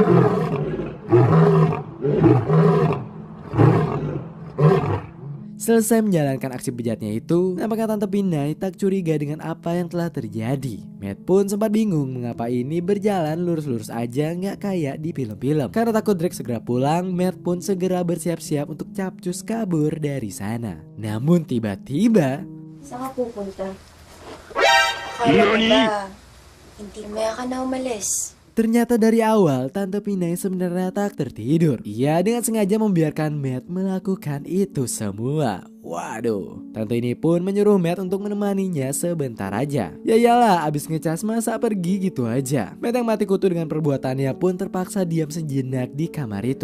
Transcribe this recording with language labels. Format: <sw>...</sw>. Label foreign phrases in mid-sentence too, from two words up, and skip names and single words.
<id>Selesai menjalankan aksi bejatnya itu, nampaknya Tante Pinay tak curiga dengan apa yang telah terjadi. Matt pun sempat bingung mengapa ini berjalan lurus-lurus aja nggak kayak di film-film. Karena takut Drake segera pulang, Matt pun segera bersiap-siap untuk capcus kabur dari sana. Namun tiba-tiba,</id> <tl>Saan ka pupunta? Akala ko ba, hindi maya ka na umalis.</tl> <id>ternyata dari awal Tante Pinay sebenarnya tak tertidur. Ia dengan sengaja membiarkan Matt melakukan itu semua. Waduh, tante ini pun menyuruh Matt untuk menemaninya sebentar aja. Ya iyalah, abis ngecas masa pergi gitu aja. Matt yang mati kutu dengan perbuatannya pun terpaksa diam sejenak di kamar itu.</id>